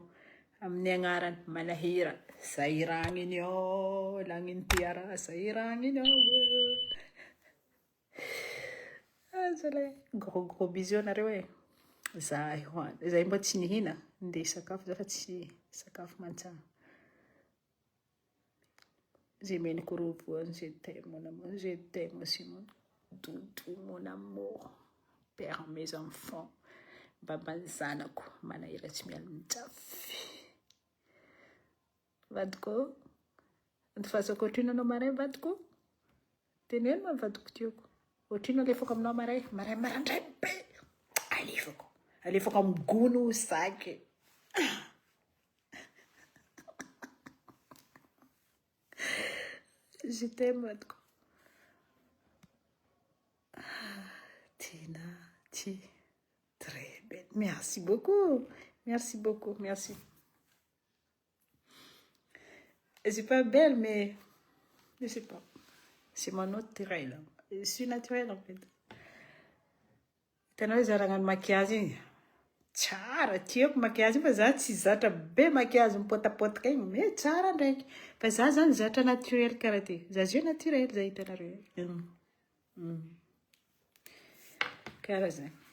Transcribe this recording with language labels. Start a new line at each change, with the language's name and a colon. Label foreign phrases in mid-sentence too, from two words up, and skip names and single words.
Malagasy: Amin'ny agnarany manahira. Sahiragna iny ao. Lagniny tiara. Sahiragna iny ao. Zalahy.
French: Gros bisous
Malagasy: nareo e. Zay mba tsy nihina. Nde sakafo za fa tsy sakafo mantsana.
French: J'ai mis le rovoany, je t'aime mon amour, je t'aime Simon. Doudou mon amour. Père mes enfants.
Malagasy: Baba zanako. Manahira tsy mialonjafy. Vadiko. Antifasako otrino anao maray vadiko. Teneno ma vadiko tiako. Otrino alefako aminao maray. Maray marandray be. Alefako amin'ny gono saky.
French: Je t'aime vadiko. Tina, très belle. Merci beaucoup. Merci. Je suis pas belle, mais je sais pas. C'est mon naturel. Je suis naturelle en fait.
Malagasy: Tanao zaragna maquillage. Tsara, tiako maquillage fa za tsy zatra be maquillage mipotapotaka igny, mais tsara ndraiky. Fa za zany zatra naturel karaha ty. Za zio naturel za hitanareo. Karaha zay.